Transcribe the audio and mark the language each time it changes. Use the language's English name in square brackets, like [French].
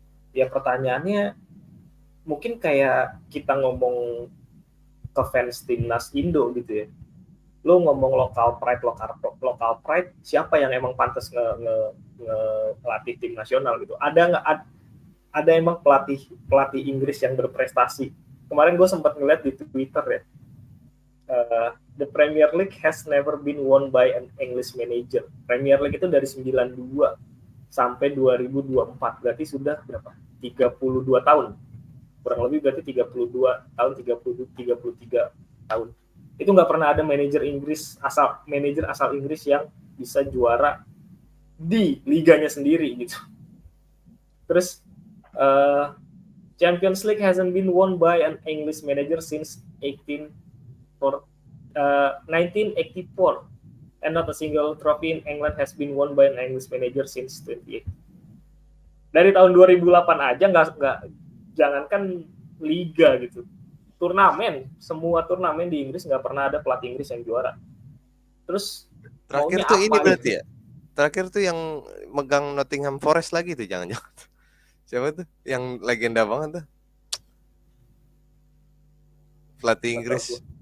[Indonesian] Ya pertanyaannya mungkin kayak kita ngomong ke fans timnas Indo gitu ya. Lo ngomong local pride, siapa yang emang pantas ngelatih tim nasional gitu? Ada emang pelatih Inggris yang berprestasi? Kemarin gue sempat ngeliat di Twitter ya. [English] The Premier League has never been won by an English manager. [Indonesian] Premier League itu dari 92 sampai 2024. Berarti sudah berapa? 32 tahun. Kurang lebih berarti 32 tahun, 33 tahun. Itu nggak pernah ada manajer asal Inggris yang bisa juara di liganya sendiri gitu. Terus [English] Champions League hasn't been won by an English manager since 1984, and not a single trophy in England has been won by an English manager since 28. [Indonesian] Dari tahun 2008 aja nggak jangankan liga gitu, semua turnamen di Inggris nggak pernah ada pelatih Inggris yang juara. Terus terakhir tuh ini berarti ya, terakhir tuh yang megang Nottingham Forest lagi tuh, jangan-jangan siapa tuh yang legenda banget tuh, pelatih Inggris.